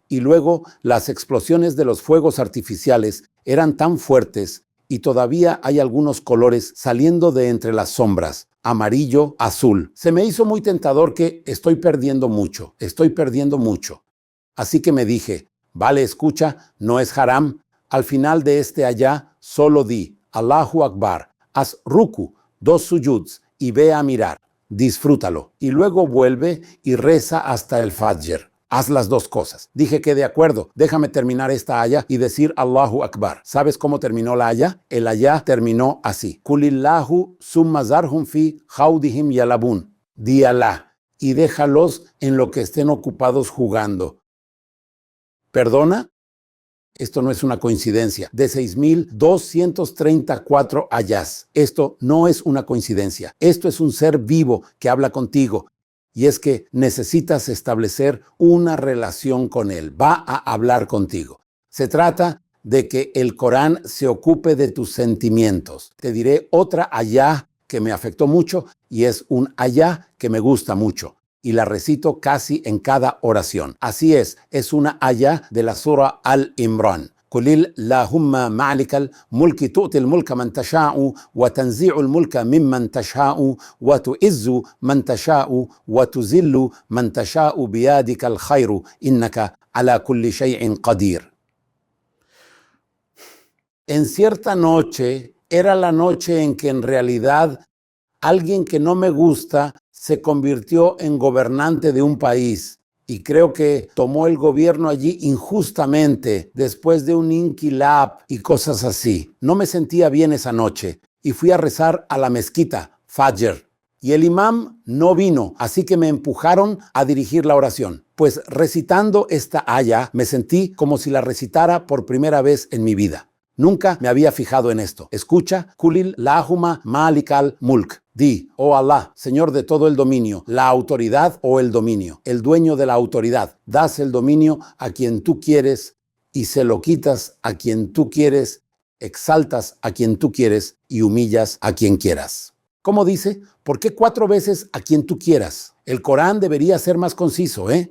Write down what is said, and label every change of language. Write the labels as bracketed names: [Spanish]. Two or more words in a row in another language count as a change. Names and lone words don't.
[Spanish] Y luego las explosiones de los fuegos artificiales eran tan fuertes y todavía hay algunos colores saliendo de entre las sombras, amarillo, azul. Se me hizo muy tentador que estoy perdiendo mucho. Así que me dije, vale, escucha, no es haram. Al final de este ayá, solo di, [Arabic] الله أكبر, [Spanish] haz ruku, 2 sujuds y ve a mirar. Disfrútalo. Y luego vuelve y reza hasta el Fajr. Haz las 2 cosas. Dije que de acuerdo, déjame terminar esta aya y decir [Arabic] الله أكبر. [Spanish] ¿Sabes cómo terminó la aya? El aya terminó así. [Arabic] قل الله ثم ذرهم في خوضهم يلعبون. [Spanish] Di Alá y déjalos en lo que estén ocupados jugando. ¿Perdona? Esto no es una coincidencia. De 6.234 ayás. Esto no es una coincidencia. Esto es un ser vivo que habla contigo. Y es que necesitas establecer una relación con él. Va a hablar contigo. Se trata de que el Corán se ocupe de tus sentimientos. Te diré otra ayá que me afectó mucho y es un ayá que me gusta mucho. Y la recito casi en cada oración. Así es una ayá de la sura Al-Imran. [Arabic] قل اللهم مالك الملك تؤتي الملك من تشاء وتنزع الملك ممن تشاء وتعز من تشاء وتذل من تشاء بيدك الخير إنك على كل شيء قدير. [Spanish] En cierta noche, era la noche en que en realidad alguien que no me gusta se convirtió en gobernante de un país y creo que tomó el gobierno allí injustamente después de un inquilab y cosas así. No me sentía bien esa noche y fui a rezar a la mezquita, Fajr. Y el imam no vino, así que me empujaron a dirigir la oración. Pues recitando esta aya me sentí como si la recitara por primera vez en mi vida. Nunca me había fijado en esto. Escucha, [Arabic] قل اللهم مالك الملك. [Spanish] Di, oh Allah, Señor de todo el dominio, la autoridad o el dominio, el dueño de la autoridad. Das el dominio a quien tú quieres y se lo quitas a quien tú quieres, exaltas a quien tú quieres y humillas a quien quieras. ¿Cómo dice? ¿Por qué 4 veces a quien tú quieras? El Corán debería ser más conciso, ¿eh?